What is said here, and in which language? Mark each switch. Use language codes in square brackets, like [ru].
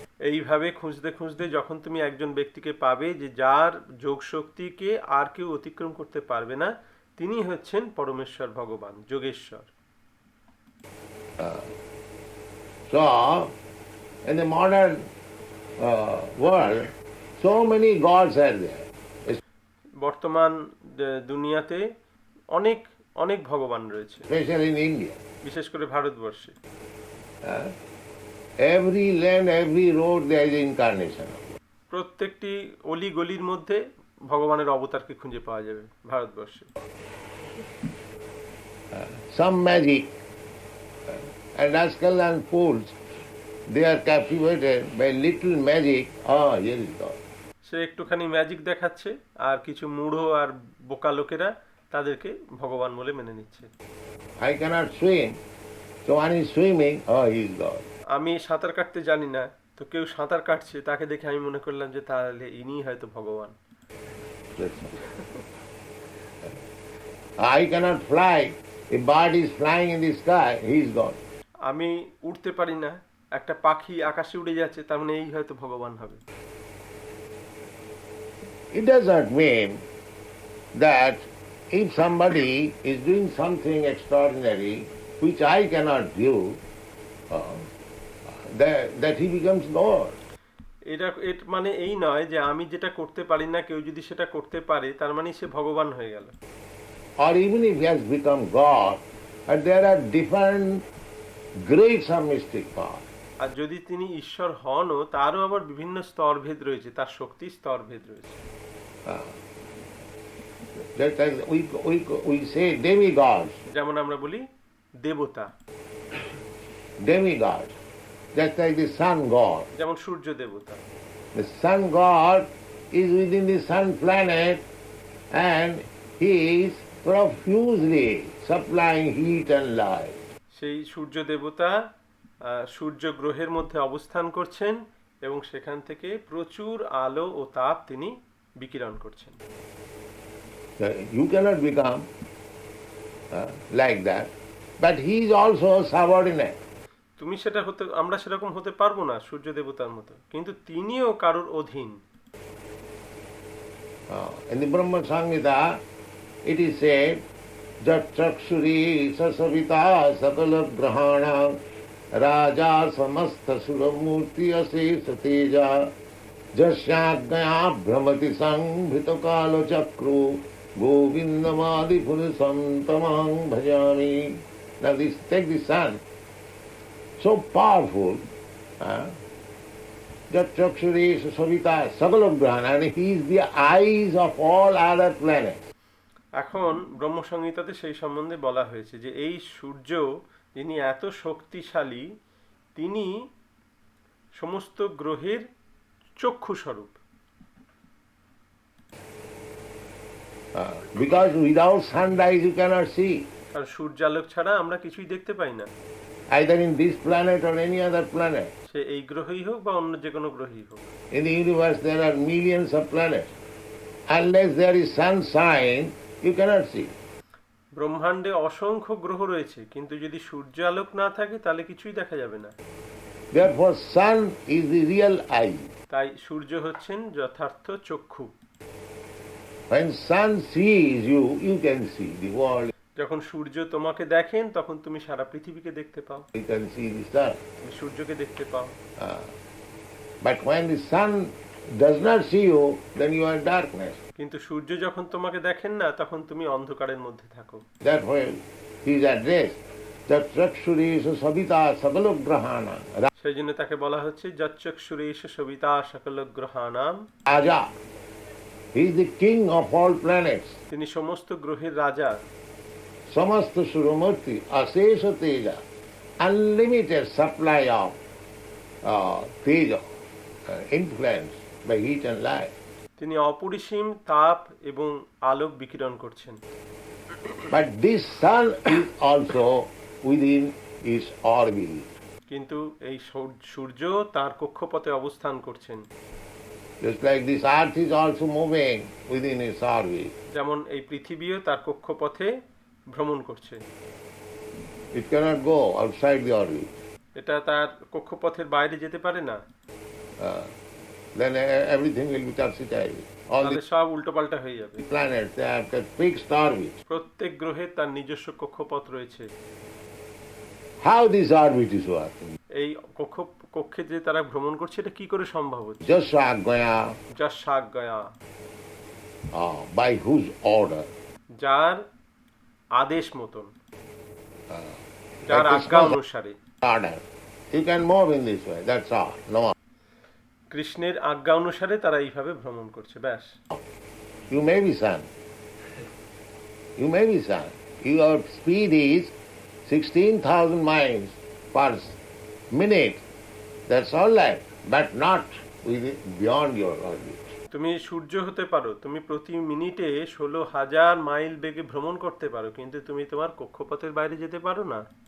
[bn] এইভাবে খুঁজতে খুঁজতে যখন তুমি একজন ব্যক্তিকে পাবে যে যার যোগ শক্তিকে আর কেউ অতিক্রম করতে পারবে না, তিনি হচ্ছেন পরমেশ্বর ভগবান, Yogeshwar. [en] So, in the modern world, so many gods are there. [bn] বর্তমান দুনিয়াতে অনেক অনেক ভগবান রয়েছে, [en] Especially in India. [bn] বিশেষ করে ভারতবর্ষে। [en] Every land, every road, there is incarnation. [bn] প্রত্যেকটি অলি গলির মধ্যে ভগবানের অবতারকে খুঁজে পাওয়া যাবে ভারতবর্ষে। [en] Some magic and rascal and fools, they are captivated by little magic. Ah, here is God. [bn] সে একটুখানি ম্যাজিক দেখাচ্ছে, আর কিছু মূঢ় আর বোকা লোকেরা তাদেরকে ভগবান বলে মেনে নিচ্ছে। [en] I cannot swim, so one is swimming, oh, he is God. [bn] আমি সাঁতার কাটতে জানি না, তো কেউ সাঁতার কাটছে, তাকে দেখে আমি মনে করলাম যে তাহলে ইনি হয়তো ভগবান। [en] I cannot fly, a bird is flying in the sky, he is God. [bn] আমি উড়তে পারি না, একটা পাখি আকাশে উড়ে যাচ্ছে, তার মানে এই হয়তো ভগবান হবে। [en] It does not mean that if somebody is doing something extraordinary which I cannot do, that he becomes God. [bn] এটা মানে এই নয় যে আমি যেটা করতে পারি না কেউ যদি সেটা করতে পারে তার মানে সে ভগবান হয়ে গেল। [en] Or even if he has become God, and there are different grades of mystic power. [bn] আর যদি তিনি ঈশ্বর হনও, তারও আবার বিভিন্ন স্তরভেদ রয়েছে, তার শক্তির স্তরভেদ রয়েছে। [en] Just like we say demigods, [bn] যেমন আমরা বলি দেবতা, [en] demigods, just like the sun god. [bn] যেমন সূর্য দেবতা। [en] The sun god is within the sun planet and he is profusely supplying heat and light. [bn] সেই সূর্য দেবতা সূর্য গ্রহের মধ্যে অবস্থান করছেন এবং সেখান থেকে প্রচুর আলো ও তাপ তিনি বিকিরণ করছেন। [en] You cannot become like that, but he is also subordinate. [bn] তুমি সেটা হতে, আমরা সেরকম হতে পারবো না সূর্য দেবতার মতো, কিন্তু তিনিও কারোর অধীন। [en] In the Brahma Samhita, it is said, [sa] Jat chakshuri sasavita sakala grahana raja samastha suramurti asesa teja jasyagaya brahmati sanghita kala chakru govindamadi purisam tamang bhajami. [en] Now this, take the sun, so powerful, [sa] Jat chakshuri sasavita sakala grahana, [en] and he is the eyes of all other planets. [bn] এখন ব্রহ্মসংহিতাতে সেই সম্বন্ধে বলা হয়েছে যে এই সূর্য যিনি এত শক্তিশালী, তিনি সমস্ত গ্রহের চক্ষু স্বরূপ। [en] Because without sunrise you cannot see, [bn] আর সূর্যালোক ছাড়া আমরা কিছুই দেখতে পাই না, [en] either in this planet or any other planet. [bn] সে এই গ্রহই হোক বা অন্য যে কোনো গ্রহই হোক। [en] In the universe there are millions of planets. Unless there is sunshine, you cannot see. [bn] ব্রহ্মাণ্ডে অসংখ্য গ্রহ রয়েছে, কিন্তু যদি সূর্যালোক না থাকে তাহলে কিছুই দেখা যাবে না। [en] Therefore sun is the real eye. [bn] তাই সূর্য হচ্ছেন যথার্থ চক্ষু। [en] When sun sees you, you can see the world. [bn] যখন সূর্য তোমাকে দেখেন তখন তুমি সারা পৃথিবীকে দেখতে পাও, [en] You can see the sun. [bn] তুমি সূর্যকে দেখতে পাও। [en] But when the sun does not see you, then you are in darkness. [bn] কিন্তু সূর্য যখন তোমাকে দেখেন না তখন তুমি অন্ধকারের মধ্যে থাকো। [en] Therefore he is addressed, that [sa] chakshuri savita sakala grahana. [bn] সেই জন্য তাকে বলা হচ্ছে [sa] যচ্চক্ষুরেশ সবিতা সকল গ্রহাণাম Raja. [en] He is the king of all planets. [bn] তিনি সমস্ত গ্রহের রাজা। [sa] Samasta Suramurti, Asesa Teja, [en] unlimited supply of teja, influence by heat and light. [bn] তিনি অপরিসীম তাপ এবং আলোক বিকিরণ করছেন। [en] But this sun is also within his orbit. [bn] কিন্তু এই সূর্য তার কক্ষপথে অবস্থান করছেন। [en] Just like this earth is also moving within its orbit. [bn] যেমন এই পৃথিবীও তার কক্ষপথে ভ্রমণ করছে। [en] It cannot go outside the orbit. [bn] এটা তার কক্ষপথের বাইরে যেতে পারে না, [en] Then everything will be topsy-turvy. All [bn] তাহলে [en] the [bn] সব উল্টোপাল্টা হয়ে যাবে। [en] planets, they have got fixed orbit. [bn] প্রত্যেক গ্রহের তার নিজস্ব কক্ষপথ রয়েছে। [en] How this orbit is working? [bn] এই কক্ষে যে তারা ভ্রমণ করছে এটা কি করে সম্ভব হচ্ছে? [sa] Jasagaya, [bn] যা শাক গয়া, [en] by whose order? [bn] যার আদেশ মতন, যার [en] Like [bn] আজ্ঞা [en] Krishna's [bn] অনুসারে। [en] order. You can move in this way, that's all. No more. [bn] কৃষ্ণের আজ্ঞা অনুসারে তারা এইভাবে ভ্রমণ করছে, ব্যাস। [en] You may be son. You may be son. Your speed is 16,000 miles per minute. That's all right, but not beyond your orbit. [bn] তুমি সূর্য হতে পারো, তুমি প্রতি মিনিটে 16,000 মাইল বেগে ভ্রমণ করতে পারো, কিন্তু তুমি তোমার কক্ষপথের বাইরে যেতে পারো না।